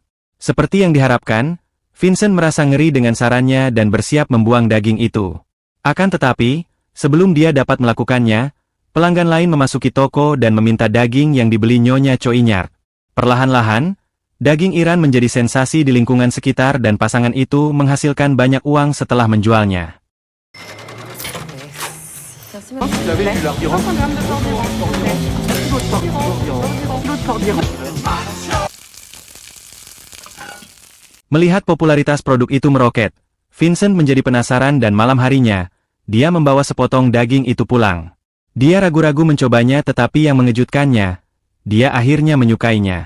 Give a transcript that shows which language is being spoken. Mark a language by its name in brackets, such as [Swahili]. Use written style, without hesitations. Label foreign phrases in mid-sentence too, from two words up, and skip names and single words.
[Indonesian] Seperti yang diharapkan, Vincent merasa ngeri dengan sarannya dan bersiap membuang daging itu. Akan tetapi, sebelum dia dapat melakukannya, pelanggan lain memasuki toko dan meminta daging yang dibeli Nyonya Choinyard. Perlahan-lahan, daging Iran menjadi sensasi di lingkungan sekitar dan pasangan itu menghasilkan banyak uang setelah menjualnya. [French] Vous avez du lardiran. 500 grammes de porc d'éran. [Indonesian] Melihat popularitas produk itu meroket, Vincent menjadi penasaran dan malam harinya, dia membawa sepotong daging itu pulang. Dia ragu-ragu mencobanya tetapi yang mengejutkannya, dia akhirnya menyukainya.